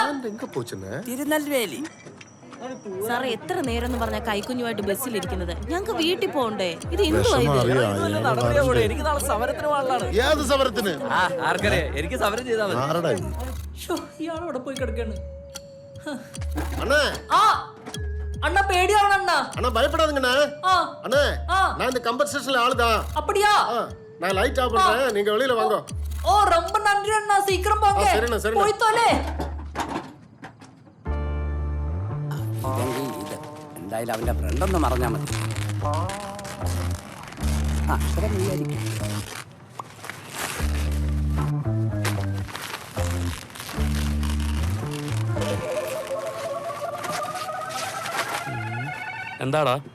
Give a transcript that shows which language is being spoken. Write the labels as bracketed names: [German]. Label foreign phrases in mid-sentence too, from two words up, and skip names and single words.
[Malayalam] തിരുനെൽവേലി. സാർ എത്ര നേരം എന്ന് പറഞ്ഞ കൈക്കുഞ്ഞുമായിട്ട് ബസ്സിലിരിക്കുന്നത്? ഞങ്ങൾക്ക് വീട്ടിൽ പോകണ്ടേ? ഇത് എനിക്ക് സമരം ചെയ്താൽ ഇയാളവിടെ പോയി കിടക്കാണ്. [Tamil] அண்ணா பேடியாவன அண்ணா அண்ணா பயப்படாதீங்கண்ணா. அண்ணா நான் இந்த கம்பர் ஸ்டேஷன்ல ஆளுதான். அப்படியா? நான் லைட் ஆஃப் பண்றேன், நீங்க வெளியில வாங்க. ஓ ரொம்ப நன்றி அண்ணா, சீக்கிரம் போங்க. சரிண்ணா சரிண்ணா. போய் தோலே. [Malayalam] എന്തായാലും അവന്റെ ഫ്രണ്ട് ഒന്ന് മറഞ്ഞാ മതി. എന്താടാ?